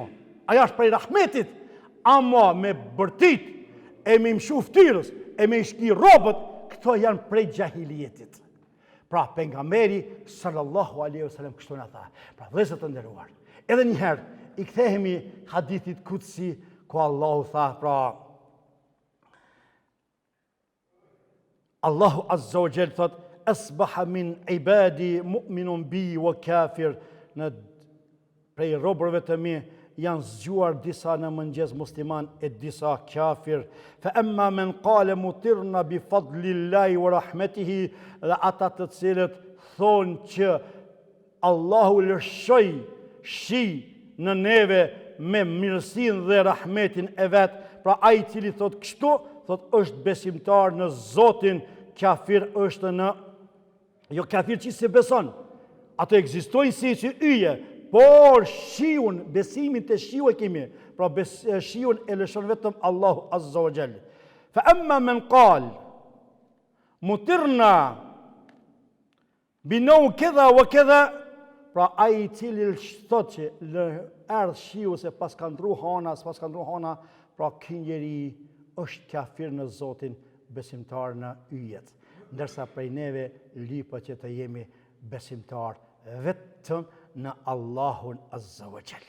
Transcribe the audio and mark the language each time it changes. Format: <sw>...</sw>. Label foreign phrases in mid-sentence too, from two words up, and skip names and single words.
<sq>Aja është prej rahmetit, ama me bërtit, e me mshu ftyrës, e me shki robët, këto janë prej gjahiljetit. Pra, pejgamberi</sq> <ar>صلى الله عليه وسلم</ar> <sq>kështu na tha. Pra, vëllezër të nderuar, edhe një herë i kthehemi hadithit kutsi ku Allahu tha, pra Allahu</sq> <ar>عز وجل</ar> <sq>thot,</sq> <ar>أصبح من عبادي مؤمن بي وكافر,</ar> <sq>në prej robërve të mi janë zgjuar disa në mëngjes musliman e disa kafir.</sq> <ar>فأما من قال مطرنا بفضل الله ورحمته,</ar> <sq>dhe ata të cilët thonë që Allahu lëshoj shi në neve me mirësin dhe rahmetin e vetë. Pra ai cili thot kështu, thot është besimtar në Zotin, kafir është në, jo kafir që se beson, ato ekzistojnë si që yje, por shiun, besimin të shiu e kemi, pra shiun e lëshon vetëm Allahu</sq> <ar>عز وجل. فأما من قال مطرنا بنوء كذا وكذا,</ar> <sq>pra ai cili thot që erdh shiu se pas ka ndru hana, Pra ky njeri është kafir në Zotin, besimtar në yjet. Ndërsa prej neve lipa që të jemi besimtar vetëm në Allahun</sq> <ar>عز وجل.</ar>